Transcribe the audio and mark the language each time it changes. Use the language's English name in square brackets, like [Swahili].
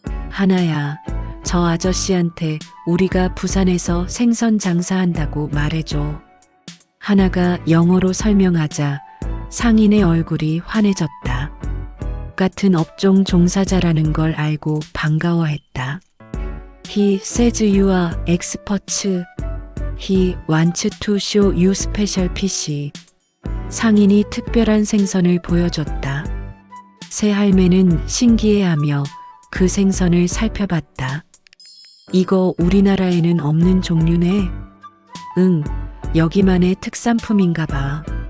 [Korean] 하나야, 저 아저씨한테 우리가 부산에서 생선 장사한다고 말해줘. 하나가 영어로 설명하자 상인의 얼굴이 환해졌다. 같은 업종 종사자라는 걸 알고 반가워했다. [English] He says you are experts. He wants to show you special fish. [Korean] 상인이 특별한 생선을 보여줬다. 새할매는 신기해하며 그 생선을 살펴봤다. 이거 우리나라에는 없는 종류네. 응, 여기만의 특산품인가 봐.